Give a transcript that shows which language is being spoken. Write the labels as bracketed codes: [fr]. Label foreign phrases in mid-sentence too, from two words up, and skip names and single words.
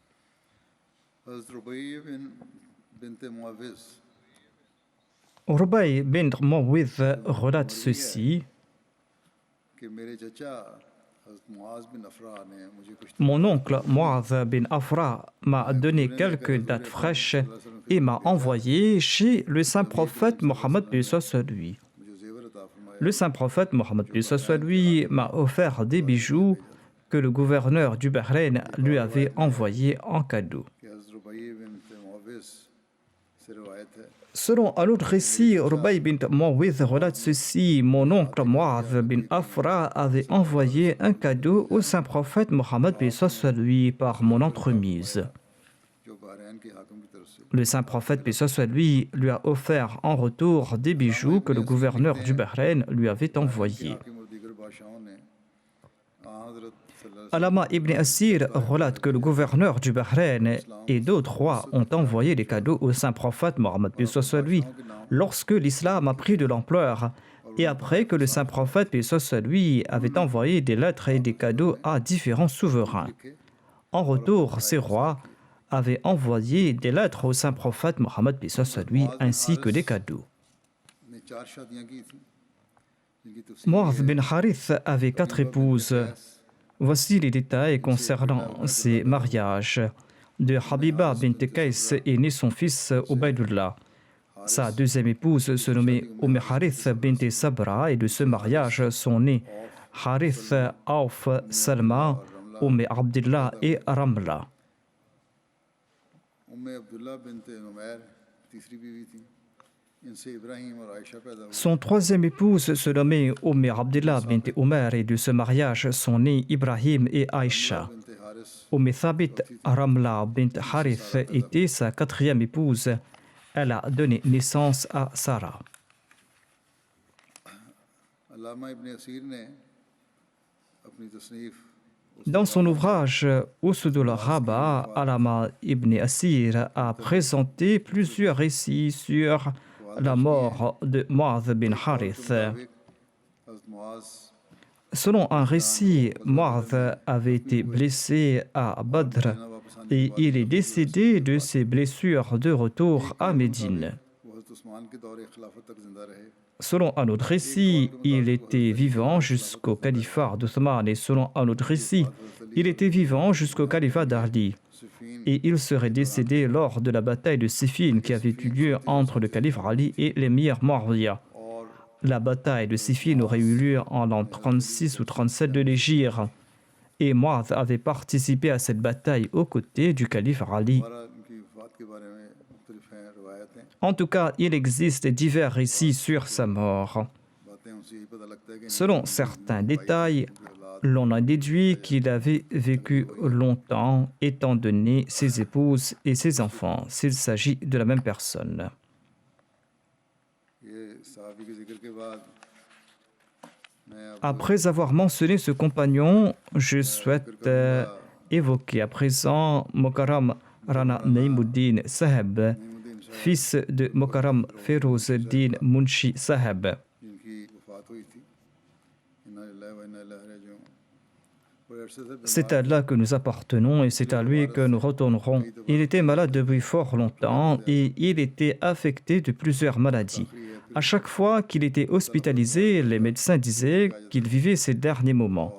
[fr] Rubai bin Muawidh relate ceci: mon oncle Mu'adh bin Afra m'a donné quelques dates fraîches et m'a envoyé chez le saint prophète Mohammed lui. Le saint prophète Mohammed lui m'a offert des bijoux que le gouverneur du Bahreïn lui avait envoyés en cadeau. [ur] سے روایت ہے [fr] Selon un autre récit, Rubai bint Muawidh relate ceci. Mon oncle Mu'adh bin Afra avait envoyé un cadeau au saint prophète Mohammed paix soit sur lui par mon entremise. [ur] جو بحرین کے حاکم کی طرف سے [fr] Le saint prophète paix soit sur lui lui a offert en retour des bijoux que le gouverneur du Bahreïn lui avait envoyés. [ur] حاکم اور دیگر بادشاہوں نے حضرت [fr] Alama ibn Asir relate que le gouverneur du Bahreïn et d'autres rois ont envoyé des cadeaux au saint prophète Mohammed paix soit sur lui lorsque l'islam a pris de l'ampleur et après que le saint prophète paix soit sur lui avait envoyé des lettres et des cadeaux à différents souverains. En retour, ces rois avaient envoyé des lettres au saint prophète Mohammed paix soit sur lui ainsi que des cadeaux. [ur] نے 4 شادیاں کی تھی جن کی تفصیل [fr] Mu'adh bin Harith avait 4 épouses. Voici les détails concernant ces mariages. De Habiba bint Qais est né son fils Ubaydullah. Sa deuxième épouse se nommait Harith bint Sabra et de ce mariage sont nés Harith, Auf, Salma, Abdullah et Ramla. [ur] عبداللہ بنت نمیر تیسری بیوی تھی ان سے ابراہیم اور عائشہ پیدا ہوئے [fr] Son troisième épouse se nommait Abdullah bint Omer et de ce mariage sont nés Ibrahim et Aïcha. बिनत हारिस Thabit Ramla bint Harith était sa quatrième épouse. Elle a donné naissance à Sarah. [ur] علامہ ابن اثیر نے اپنی تصنیف [fr] Dans son ouvrage Usudul Ghaba, Alama ibn Asir a présenté plusieurs récits sur la mort de Mu'adh bin Harith. हज़रत मुआज़ Selon un récit, Mu'adh avait été blessé à Badr et il est décédé de ses blessures de retour à Médine. [ur] وہ حضرت عثمان کے دور خلافت تک زندہ رہے [fr] Selon un autre récit, il était vivant jusqu'au califat d'Othman et selon un autre récit, il était vivant jusqu'au califat d'Ali. सिफीन Et il serait décédé lors de la bataille de Siffin qui avait eu lieu entre le calife Ali et l'émir Muawiyah. और La bataille de Siffin aurait eu lieu en l'an 36 ou 37 de l'Hégire. Et Mu'adh avait participé à cette bataille aux côtés du calife Ali. [ur] ہمارا ان کی وفات کے بارے میں مختلف ہیں روایتیں [fr] En tout cas, il existe divers récits sur sa mort. [ur] باتیں ان سے یہی پتا لگتا ہے کہ [fr] Selon certains détails, l'on a déduit qu'il avait vécu longtemps étant donné ses épouses et ses enfants, s'il s'agit de la même personne. [ur] یہ صحابی کے ذکر کے بعد میں اب [fr] Après avoir mentionné ce compagnon, je souhaite évoquer à présent Mokaram Rana Naïmuddin Saheb, नईमुद्दीन शाह fils de Mokaram Ferozuddin Munshi Saheb. [ur] جن کی وفات ہوئی تھی [ar] إنا لله وإنا إليه راجعون [ur] بڑے عرصے سے [fr] C'est à Allah que nous appartenons et c'est à lui que nous retournerons. Il était malade depuis fort longtemps et il était affecté de plusieurs maladies. À chaque fois qu'il était hospitalisé, les médecins disaient qu'il vivait ses derniers moments.